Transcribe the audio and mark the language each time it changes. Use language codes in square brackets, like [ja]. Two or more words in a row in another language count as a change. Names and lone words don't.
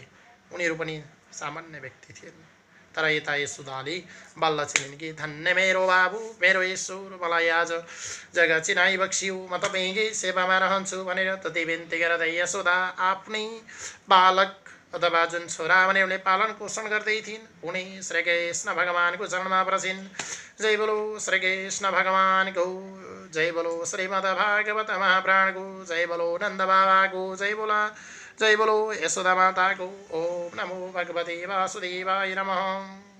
[ne] उनीहरू पनि सामान्य व्यक्ति थिएन। तर यता यशोदाले बल्ल चिनिन् कि धन्य मेरो बाबु, मेरो ईश्वर, मलाई आज जग्गा चिनाइ बक्सियो, म तपाईँकै सेवामा रहन्छु भनेर तति बिन्ती गर्दै यशोदा आफ्नै बालक अथवा जुन छोरा भने उनले पालन पोषण गर्दै थिइन्, उनी श्री कृष्ण भगवान्को चरणमा पर्छिन्। जय बोलो श्री कृष्ण भगवान्को, जय बोलो श्रीमद् भागवत महापुराणको, जय बोलो नन्द बाबाको, जय बोलो यशोदा माताको। [sa] ओम नमो भगवते वासुदेवाय नमः।